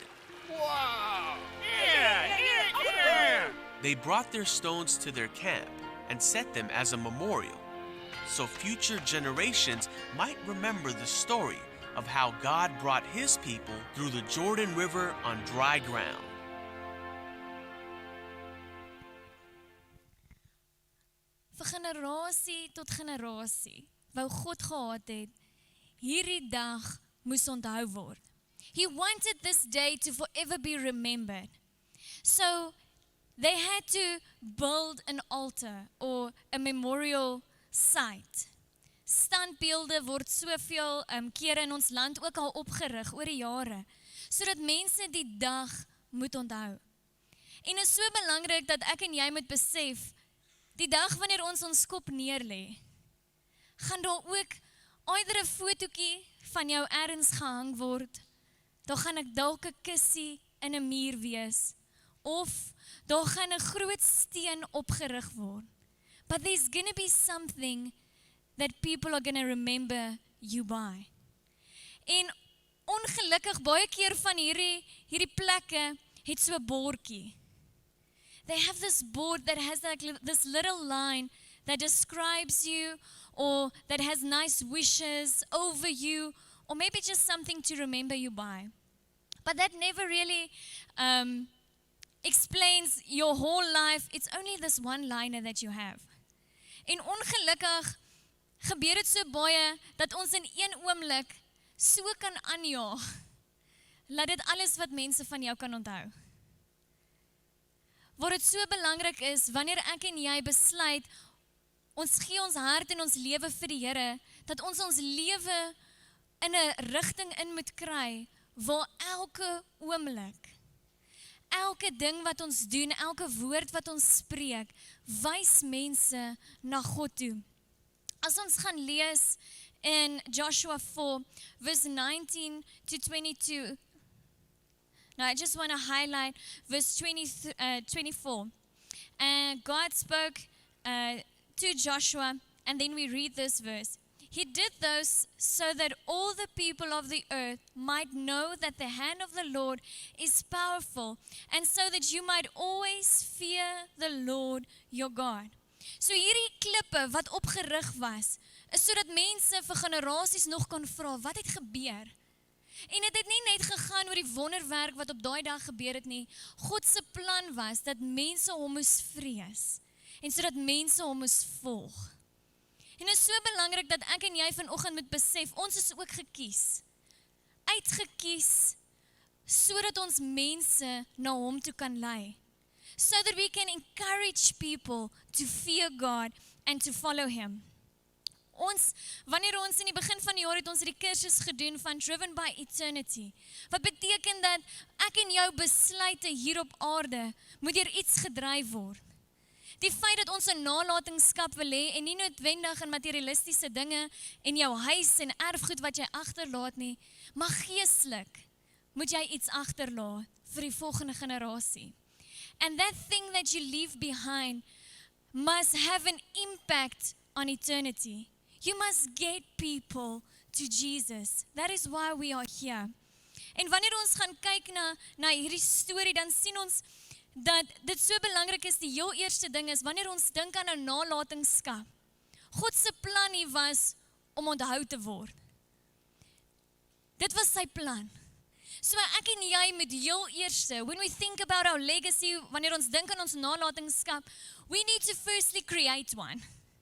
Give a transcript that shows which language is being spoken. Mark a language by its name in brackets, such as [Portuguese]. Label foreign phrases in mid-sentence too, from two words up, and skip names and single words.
[English] Wow. Yeah. They brought their stones to their camp and set them as a memorial, so future generations might remember the story of how God brought His people through the Jordan River on dry ground. [Afrikaans] Vir generasie tot generasie wou God gehad het, hierdie dag moes onthou word. [English] He wanted this day to forever be remembered. So they had to build an altar or a memorial site. [Afrikaans] Standbeelde word soveel kere in ons land ook al opgerig oor die jare, sodat mense die dag moet onthou. En is so belangrik dat ek en jy moet besef, die dag wanneer ons kop neerlê, gaan daar ook either 'n fotootjie van jou ergens gehang word, daar gaan ek dalk 'n kussie in 'n muur wees, of daar gaan 'n groot steen opgerig word. [English] But there's gonna be something that people are gonna remember you by. [Afrikaans] En ongelukkig baie keer van hierdie plekke het so 'n bordjie. [English] They have this board that has like this little line that describes you, or that has nice wishes over you, or maybe just something to remember you by. But that never really explains your whole life. It's only this one-liner that you have. [Afrikaans] En ongelukkig gebeur dit so baie dat ons in een oomblik so kan aanjaag, laat dit alles wat mense van jou kan onthou. Waar dit so belangrik is, wanneer ek en jy besluit, ons gee ons hart en ons lewe vir die Here, dat ons lewe in 'n rigting in moet kry, waar elke oomblik, elke ding wat ons doen, elke woord wat ons spreek, wys mense na God toe. As ons gaan lees in Joshua 4, [English] verse 19 to 22, now I just want to highlight verse 24. And God spoke to Joshua, and then we read this verse. He did this so that all the people of the earth might know that the hand of the Lord is powerful, and so that you might always fear the Lord your God. [Afrikaans] So hierdie klippe wat opgerig was, is sodat mense vir generasies nog kon vra, wat het gebeur? En dit het nie net gegaan oor die wonderwerk wat op daai dag gebeur het nie. God se plan was dat mense hom moes vrees, en sodat mense hom moes volg. En dit is so belangrik dat ek en jy vanoggend moet besef, ons is ook gekies, uitgekies, sodat ons mense na hom toe kan lei. [English] So that we can encourage people to fear God and to follow him. [Afrikaans] Wanneer ons in die begin van die jaar het ons die kursus gedoen van Driven by Eternity. Wat beteken dat ek en jou besluite hier op aarde moet deur iets gedryf word. Die feit dat ons 'n nalatenskap wil hê en nie noodwendig in materialistiese dinge en jou huis en erfgoed wat jy agterlaat nie, maar geestelik moet jy iets agterlaat vir die volgende generasie. [English] And that thing that you leave behind must have an impact on eternity. You must get people to Jesus. That is why we are here. [Afrikaans] En wanneer ons gaan kyk na hierdie storie, dan sien ons dat dit so belangrik is. Die heel eerste ding is, wanneer ons dink aan 'n nalatenskap, God se plan hier was om onthou te word. Dit was sy plan. So ek en jy moet heel eerste, [English] when we think about our legacy, [Afrikaans] wanneer ons dink aan ons nalatenskap, [English] we need to firstly create one.